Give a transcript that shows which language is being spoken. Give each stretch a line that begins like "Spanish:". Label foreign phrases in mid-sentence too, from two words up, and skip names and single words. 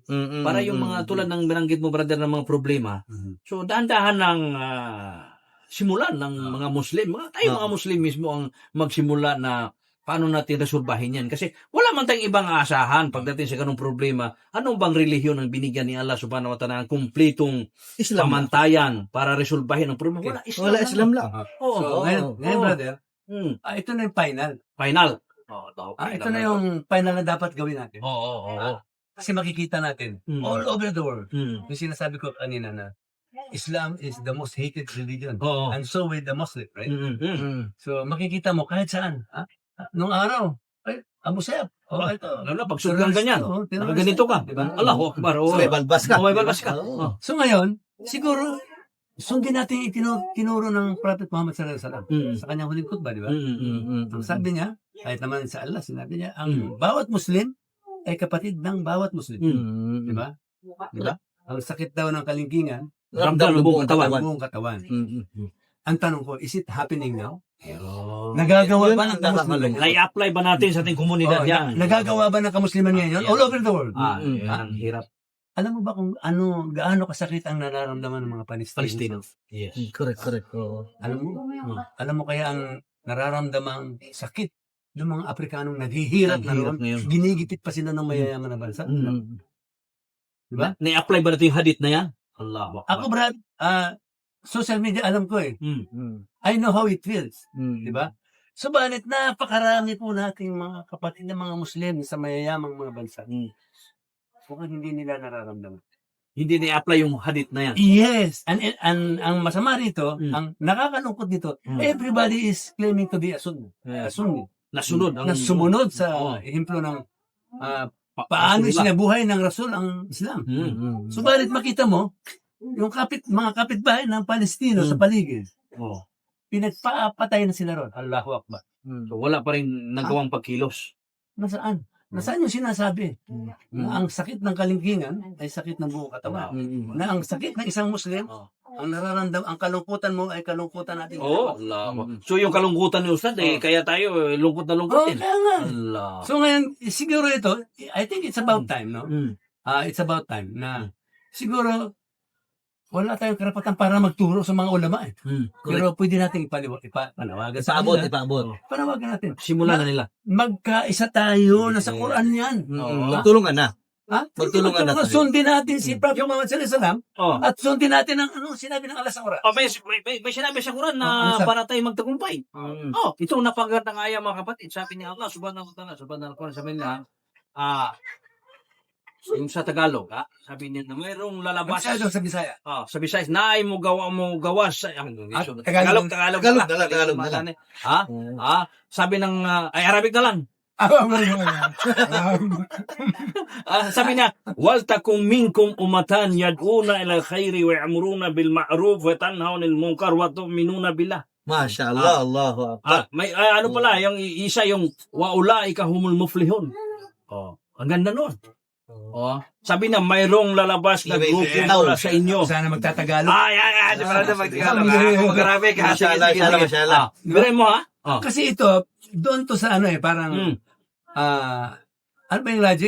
Filipino: Para yung mga tulad ng binanggit mo, brother, ng mga problema. So, dahan-dahan ng simulan ng mga Muslim. Tayo mga Muslim mismo ang magsimula na paano natin resolbahin yan. Kasi wala man tayong ibang aasahan pagdating sa ganung problema. Anong bang relihiyon ang binigyan ni Allah
Arabic: سبحانه وتعالى
Filipino: ng kumpletong Islam. pamantayan para resolbahin ang problema? Wala Islam lang. So, ngayon, brother, ito na yung final. Final. Ito na yung final na dapat gawin natin. Oo. Kasi makikita natin
English: all over the world.
Filipino: Yung sinasabi ko kanina na
English: Islam is the most hated religion.
Filipino: Oo.
English: And so with the Muslim, right?
Filipino: So makikita mo kahit saan. Nung araw, Abu Sayyaf. Ito. Lalo pag sugang ganyan. Ganito ka. Diba?
Arabic: الله أكبر.
Filipino: May balbas ka. May balbas ka. So ngayon, siguro, sundin natin yung tinuro ng Prophet Muhammad
Arabic: صلى الله عليه وسلم
Filipino: sa kanyang huling khutbah, di ba? Ang sabi niya, kahit naman sa Allah, sinabi niya, ang bawat Muslim ay kapatid ng bawat Muslim. Di ba? Di ba? Ang sakit daw ng kalingkingan, Ramdam ng buong katawan. buong katawan. ang tanong ko,
English: is it happening now?
Filipino: Nagagawa ba ng kamusliman? Na-apply ba natin sa ating komunidad yan? Nagagawa ba ng kamusliman ngayon?
English: All over the world.
Filipino: Yan ang hirap. Alam mo ba kung gaano kasakit ang nararamdaman ng mga Palestino?
English: Yes. Correct, correct. Oo.
Filipino: Alam mo kaya ang nararamdamang sakit ng mga Afrikanong naghihirap na Naghihirap roon, ngayon. ginigipit pa sila ng mayayaman na bansa. Diba? Na-apply ba natin yung hadith na yan? Allah. Ako, Brad, social media, alam ko eh.
English: I know how it feels.
Filipino: Diba? Subalit, napakarami po nating mga kapatid na mga Muslim sa mayayamang mga bansa. Mukhang hindi nila nararamdaman. Hindi na-apply yung hadith na yan.
English: Yes.
Filipino: And ang masama rito, ang nakakalungkot dito, Mm.
English: everybody is claiming to be a Sunni. Yes. Sunni.
Filipino: Nasunod. Na sumunod sa Oo. ehemplo ng paano sinabuhay ng Rasul ang Islam. Subalit makita mo, yung mga kapitbahay ng Palestino sa paligid, pinagpapatay na sila ron.
Arabic: الله أكبر.
Filipino: So, wala pa rin nagawang pagkilos. Nasaan? Nasaan yung sinasabi? Na ang sakit ng kalingkingan ay sakit ng buong katawan. Na ang sakit ng isang Muslim, ang ang kalungkutan mo ay kalungkutan natin.
English: Oh, Allah.
Filipino: So yung kalungkutan ni Ustad, kaya tayo lungkot na lungkot din. Kaya nga. Allah. So ngayon, siguro ito,
English: I think it's about time, no? It's about time
Filipino: na siguro wala tayong karapatan para magturo sa mga ulama eh. Pero pwede natin ipanawagan sa Ipaabot, kanila. ipaabot. Panawagan natin. Simulan na nila. Magkaisa tayo, nasa Quran yan. Magtulungan na. Ha? Magtulungan natin. Sundin natin si Prophet Muhammad
Arabic: صلى الله عليه وسلم
Filipino: Oh. at sundin natin ang sinabi ng Allah sa Quran. May sinabi sa Quran na Ano sabi? para tayo magtagumpay. Ito napagandang aya mga kapatid. Sabi ni Allah
Arabic: سبحانه وتعالى, سبحانه وتعالى,
Filipino: sabi niya, yung sa Tagalog, sabi niya na mayroong lalabas. Masyado sa Bisaya.
Cebuano: Sa Visayas, naay mo gawas sa
Filipino: Tagalog. Tagalog na lang. Sabi ng ay Arabic na lang. Sabi niya,
Arabic: ولتكن منكم أمة يدعون إلى الخير ويأمرون بالمعروف وتنهون عن المنكر وتؤمنون بالله. ما شاء الله، الله أكبر.
Filipino: May ano pala, yung isa yung
Arabic: وأولئك هم المفلحون.
Filipino: Ang ganda nun. Sabi na mayroong lalabas na grupo mula sa inyo. Sana magtatagalog. Di ba na magtagalog? Grabe ka. Mashallah. Biray mo ha? Kasi ito, doon to sa parang ano ba yung logic?